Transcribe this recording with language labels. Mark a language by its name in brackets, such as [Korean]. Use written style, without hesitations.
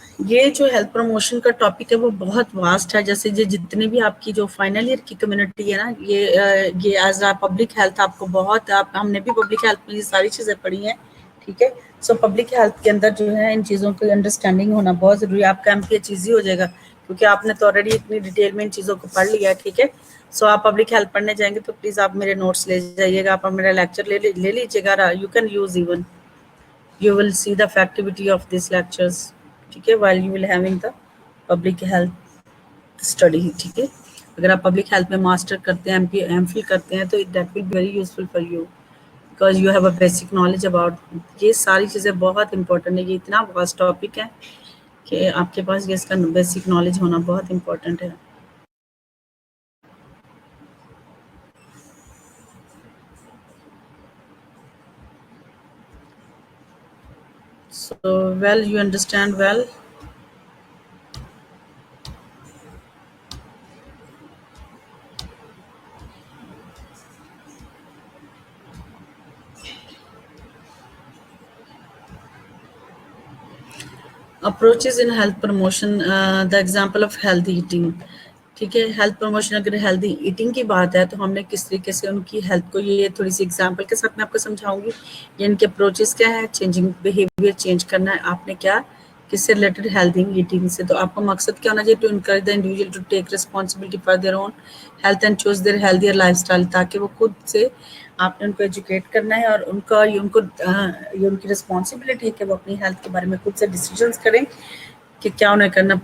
[Urdu] یہ جو health promotion کا ٹاپک ہے وہ بہت واسٹ ہے، جیسے جتنی بھی آپ کی جو فائنل ایئر کی کمیونٹی ہے نا، یہ ایز اے پبلک ہیلتھ آپ کو بہت، ہم نے بھی پبلک ہیلتھ میں یہ ساری چیزیں پڑھی ہیں. ٹھیک ہے، سو پبلک ہیلتھ کے اندر جو ہے ان چیزوں کی انڈرسٹینڈنگ ہونا بہت ضروری ہے. آپ کا ایم پی ایچ ایزی ہو جائے گا کیونکہ آپ نے تو آلریڈی اتنی ڈیٹیل میں ان چیزوں کو پڑھ لیا ہے. ٹھیک ہے، سو آپ پبلک ہیلتھ پڑھنے جائیں گے تو پلیز آپ میرے نوٹس لے جائیے گا, آپ میرا لیکچر لے لیجیے گا. [English] you can use even you will see the effectivity of these lectures, [Urdu] ٹھیک ہے, [English] while you will having the public health study, ٹھیک ہے. [Urdu] اگر آپ پبلک ہیلتھ میں ماسٹر کرتے ہیں, ایم فل کرتے ہیں, تو [English] That will be very useful for you because you have a basic knowledge about. [Urdu] یہ ساری چیزیں بہت امپورٹنٹ ہے, یہ اتنا واسٹ ٹاپک ہے کہ آپ کے پاس اس کا بیسک نالج ہونا بہت امپورٹنٹ ہے. [English] So well, you understand well. Approaches in health promotion, the example of healthy eating, [Urdu] ٹھیک ہے. ہیلتھ پروموشن, اگر ہیلتھی ایٹنگ کی بات ہے تو ہم نے کس طریقے سے ان کی ہیلتھ کو, یہ تھوڑی سی ایگزامپل کے ساتھ میں آپ کو سمجھاؤں گی. یہ ان کے اپروچز کیا ہے, چینجنگ بیہیویئر چینج کرنا ہے آپ نے, کیا کس سے ریلیٹڈ, ہیلتھی ایٹنگ سے. تو آپ کا مقصد کیا ہونا چاہیے, [English] to encourage the individual to take responsibility for their own health and choose their ہیلتھیئر life style, [Urdu] تاکہ وہ خود سے, آپ نے ان کو ایجوکیٹ کرنا ہے اور ان کا یہ ان کی رسپانسبلٹی ہے کہ وہ اپنی ہیلتھ کے بارے میں خود سے ڈیسیجنس کریں کہ کیا انہیں کرنا.